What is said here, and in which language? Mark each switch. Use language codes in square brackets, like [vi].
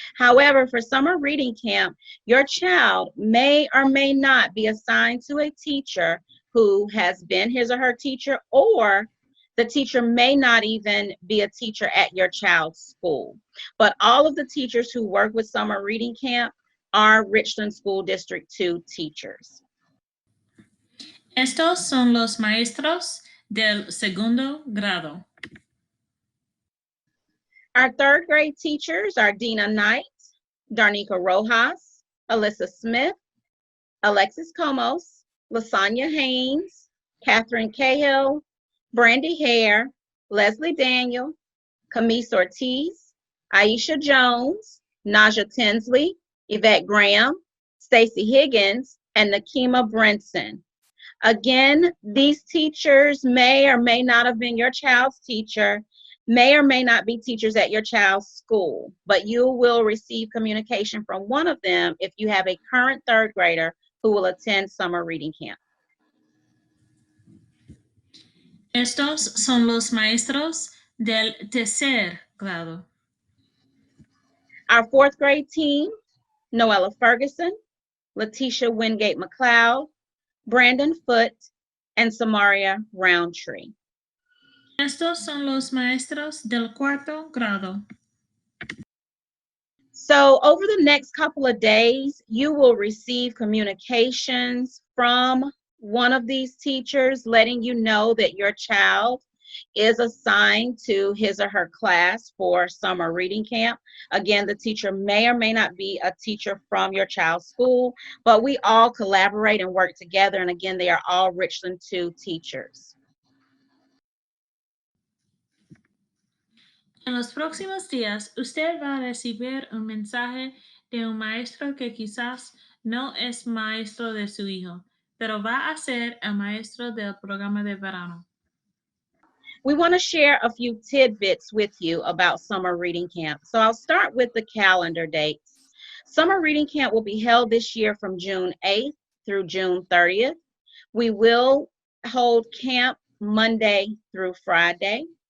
[en] However, for summer reading camp, your child may or may not be assigned to a teacher who has been his or her teacher, or the teacher may not even be a teacher at your child's school. But all of the teachers who work with summer reading camp are Richland School District 2 teachers. [es] Estos son los maestros del segundo grado. [en] Our third grade teachers are Dina Knight, Darnika Rojas, Alyssa Smith, Alexis Comos, Lasagna Haynes, Catherine Cahill, Brandy Hare, Leslie Daniel, Camise Ortiz, Aisha Jones, Naja Tinsley, Yvette Graham, Stacy Higgins, and Nakima Brinson. Again, these teachers may or may not have been your child's teacher, may or may not be teachers at your child's school, but you will receive communication from one of them if you have a current third grader who will attend summer reading camp. [es] Estos son los maestros del tercer grado. [en] Our fourth grade team, Noella Ferguson, Letitia Wingate McLeod, Brandon Foote, and Samaria Roundtree. [es] Estos son los maestros del cuarto grado. [en] So over the next couple of days, you will receive communications from one of these teachers letting you know that your child is assigned to his or her class for summer reading camp. Again, the teacher may or may not be a teacher from your child's school, but we all collaborate and work together. And again, they are all Richland 2 teachers. [es] En los próximos días, usted va a recibir un mensaje de un maestro que quizás no es maestro de su hijo, pero va a ser el maestro del programa de verano. [en] We want to share a few tidbits with you about summer reading camp. So I'll start with the calendar dates. Summer reading camp will be held this year from June 8th through June 30th. We will hold camp Monday through Friday.